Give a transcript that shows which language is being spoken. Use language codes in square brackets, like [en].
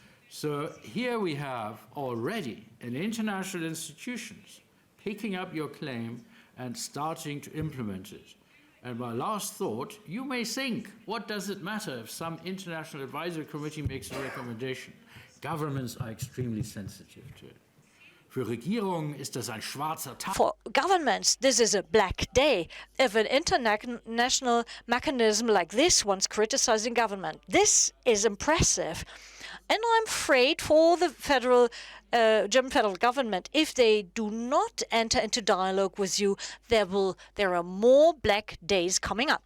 [en] So here we have already an international institutions picking up your claim and starting to implement it. And my last thought, you may think, what does it matter if some international advisory committee makes a recommendation? Governments are extremely sensitive to it. [de] Für Regierungen ist das ein schwarzer Tag. [en] For governments, this is a black day. If an international mechanism like this one's criticizing government, this is impressive. And I'm afraid for the German federal government, if they do not enter into dialogue with you, there are more black days coming up.